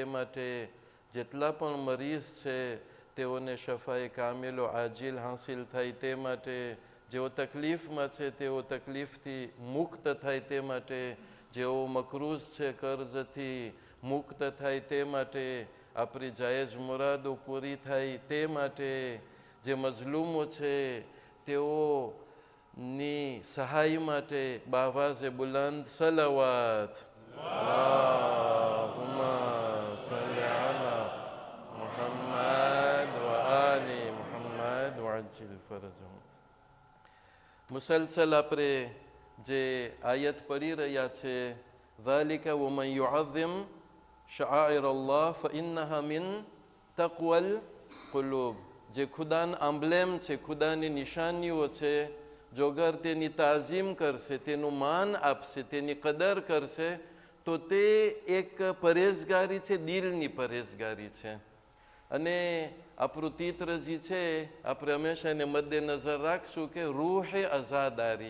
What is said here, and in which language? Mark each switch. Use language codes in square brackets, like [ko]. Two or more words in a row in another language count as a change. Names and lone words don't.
[gu] માટે જેટલા પણ મરીઝ છે તેઓને શફાએ કામિલ આજિલ હાસિલ થાય તે માટે જેઓ તકલીફમાં છે તેઓ તકલીફથી મુક્ત થાય તે માટે જેઓ મકરૂઝ છે કર્જથી મુક્ત થાય તે માટે આપણી જાયઝ મુરાદો પૂરી થાય તે માટે જે મઝલૂમો છે તેઓની સહાય માટે બાવાઝે બુલંદ સલાવત. [ar] اللهم صل على محمد وآل محمد وعجل فرجهم. [gu] મુસલસલ આપણે જે આયત પડી રહ્યા છે, [ar] ذَلِكَ وَمَنْ يُعَظِّمْ شَعَائِرَ اللَّهِ فَإِنَّهَا مِنْ تَقْوَى الْقُلُوبِ. [gu] જે ખુદાના આમ્બલેમ છે, ખુદાની નિશાનીઓ છે, જો અગર તેની તાઝીમ કરશે, તેનું માન આપશે, તેની કદર કરશે, તો તે એક પરેઝગારી છે, દિલની પરેઝગારી છે. અને આપણું તીત્રજી છે, આપણે હંમેશા એને મદ્દે નજર રાખશું કે રૂહે અઝાદારી.